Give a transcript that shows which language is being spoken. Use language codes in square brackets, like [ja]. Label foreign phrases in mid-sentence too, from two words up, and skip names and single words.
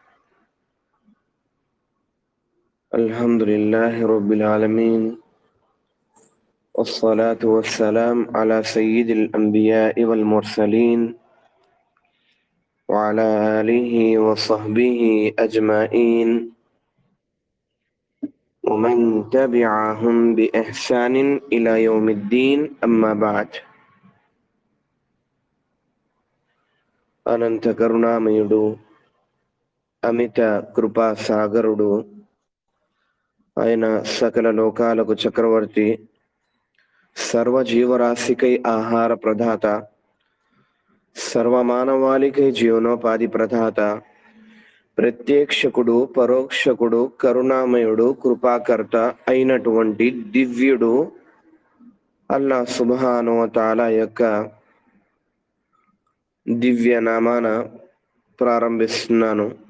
[ar] الحمد لله رب العالمين، والصلاة والسلام على سيد الأنبياء والمرسلين وعلى آله وصحبه أجمعين ومن تبعهم بإحسان إلى يوم الدين. أما بعد. [te] అనంత కరుణామయుడు, అమిత కృపా సాగరుడు ఆయన సకల లోకాలకు చక్రవర్తి, సర్వజీవరాశికై ఆహార ప్రదాత, సర్వమానవాళికై జీవనోపాధి ప్రదాత, ప్రత్యక్షకుడు, పరోక్షకుడు, కరుణామయుడు, కృపాకర్త అయినటువంటి దివ్యుడు అల్లాహ్ [ar] سبحانه وتعالى [te] యొక్క దివ్య నామాన ప్రారంభిస్తున్నాను.